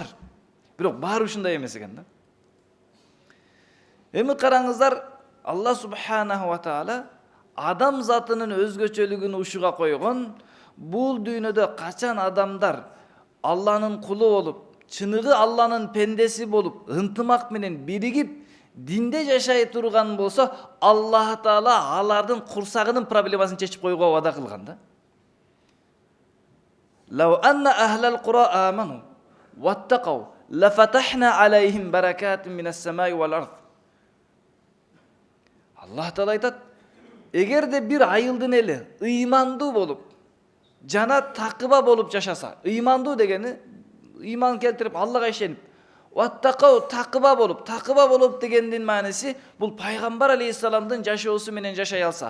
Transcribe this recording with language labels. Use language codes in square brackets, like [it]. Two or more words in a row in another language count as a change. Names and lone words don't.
[ky] Бирок баары ушундай эмес экен да. Эми караңыздар, [ar] الله سبحانه وتعالى [ky] адам затынын өзгөчөлүгүн ушуга койгон. Бул дүйнөдө качан адамдар Алланын кулу болуп, чыныгы Алланын пендеси болуп, ынтымак менен биригип, динде жашай турган болсо, Аллах Таала алардын курсагынын проблемасын чечип коюуга вада кылган да. [ar] لو أن أهل القرى آمنوا واتقوا لفتحنا عليهم بركات من السماء والأرض. [ky] Аллах Таала айтат, эгерде бир айылдын эли ыймандуу болуп, жана такыба болуп жашаса, ыймандуу дегени ыйман келтирип Аллага ишенип, ваттакау такыба болуп дегендин мааниси бул пайгамбар алейхиссаламдын жашоосу менен жашай алса.